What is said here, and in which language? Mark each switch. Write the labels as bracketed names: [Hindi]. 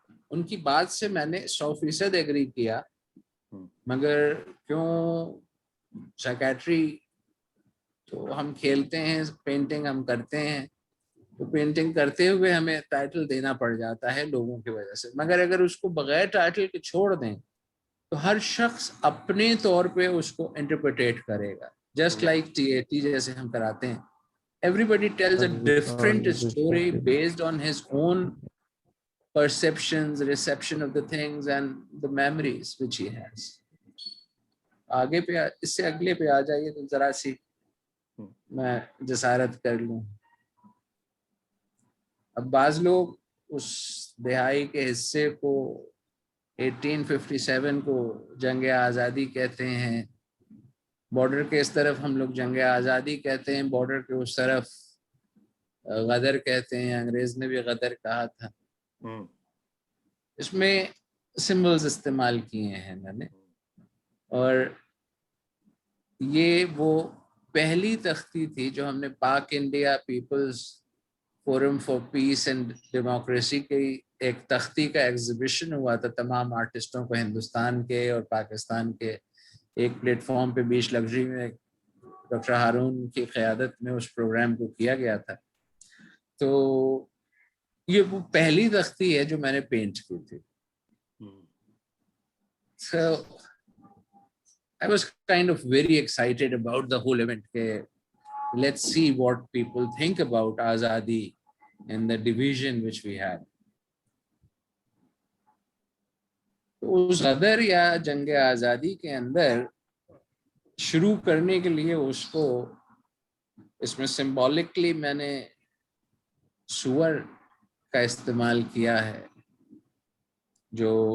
[Urdu] ان کی بات سے میں نے 100% ایگری کیا, مگر کیوں سائیکیٹری تو ہم کھیلتے ہیں, پینٹنگ ہم کرتے ہیں, تو پینٹنگ کرتے ہوئے ہمیں ٹائٹل دینا پڑ جاتا ہے لوگوں کی وجہ سے. مگر اگر اس کو بغیر ٹائٹل کے چھوڑ دیں تو ہر شخص اپنے طور پہ اس کو انٹرپریٹ کرے گا. جسٹ لائک TAT جیسے ہم کراتے ہیں, [English] everybody tells a different story based on his own perceptions, reception of the things and the memories which he has. [Urdu] آگے پہ اس سے اگلے پہ آ جائیے تو ذرا سی میں جسارت کر لوں. اب بعض لوگ اس دہائی کے حصے کو 1857 کو جنگ آزادی کہتے ہیں, بارڈر کے اس طرف ہم لوگ جنگ آزادی کہتے ہیں, بارڈر کے اس طرف غدر کہتے ہیں, انگریز نے بھی غدر کہا تھا. اس میں سمبلز استعمال کیے ہیں میں نے, اور یہ وہ پہلی تختی تھی جو ہم نے پاک India Peoples forum for piece and democracy کی ایک تختی کا ایگزیبیشن ہوا تھا تمام آرٹسٹوں کو ہندوستان کے اور پاکستان کے ایک پلیٹ فارم پہ بیچ لگژری میں ڈاکٹر ہارون کی قیادت میں اس پروگرام کو کیا گیا تھا. تو یہ وہ پہلی تختی ہے جو میں نے پینٹ کی تھی. [English] So I was kind of very excited about the whole event. Let's see what people think about Azadi and the division which we had. [Urdu] اس غدر یا جنگ آزادی کے اندر شروع کرنے کے لیے اس کو اس میں سمبولکلی میں نے سور کا استعمال کیا ہے جو